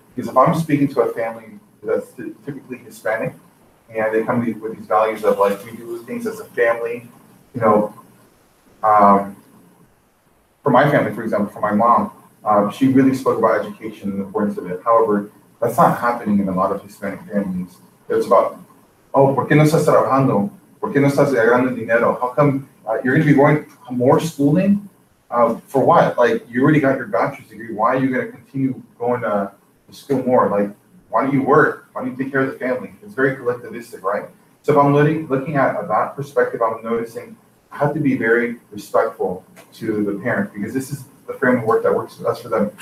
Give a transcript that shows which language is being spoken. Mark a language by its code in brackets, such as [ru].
[en] Because if I'm speaking to a family that's typically Hispanic, and they come with these values of we do things as a family, for my family, for example, for my mom, she really spoke about education and the importance of it. However, that's not happening in a lot of Hispanic families. [es] It's about, ¿por qué no estás trabajando? ¿Por qué no estás ganando dinero? [en] How come you're going to be going more schooling? For what? You already got your bachelor's degree. Why are you going to continue going to school more? Why don't you work? Why don't you take care of the family? It's very collectivistic, right? So if I'm looking at that perspective, I'm noticing I have to be very respectful to the parent because this is the framework that works best for them.